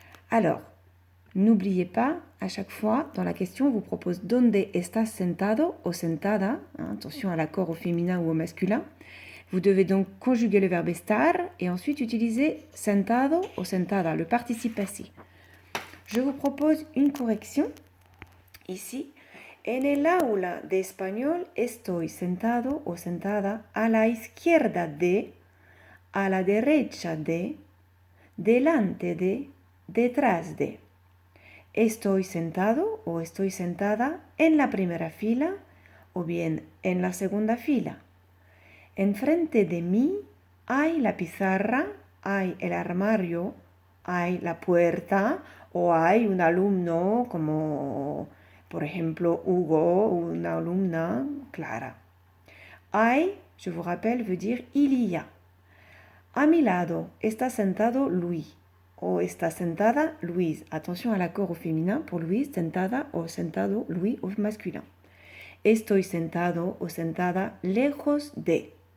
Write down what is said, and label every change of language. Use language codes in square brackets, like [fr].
[fr] Alors, n'oubliez pas, à chaque fois, dans la question, on vous propose [es] donde estás sentado o sentada. [fr] Attention à l'accord au féminin ou au masculin. Vous devez donc conjuguer le verbe estar et ensuite utiliser [es] sentado o sentada, [fr] le participe passé. Je vous propose une correction. Ici, [es] en el aula de español estoy sentado o sentada a la izquierda de, a la derecha de, delante de, detrás de. Estoy sentado o estoy sentada en la primera fila o bien en la segunda fila. Enfrente de mí hay la pizarra, hay el armario, hay la puerta o hay un alumno como por ejemplo Hugo [fr] ou une [es] alumna Clara. [fr] Hay, je vous rappelle, veut dire il y a. [es] A mi lado está sentado Luis. O está sentada Louise. [fr] Attention à l'accord au féminin pour Louise, [es] sentada o sentado [fr] Louis au masculin. [es] Estoy sentado o sentada lejos de.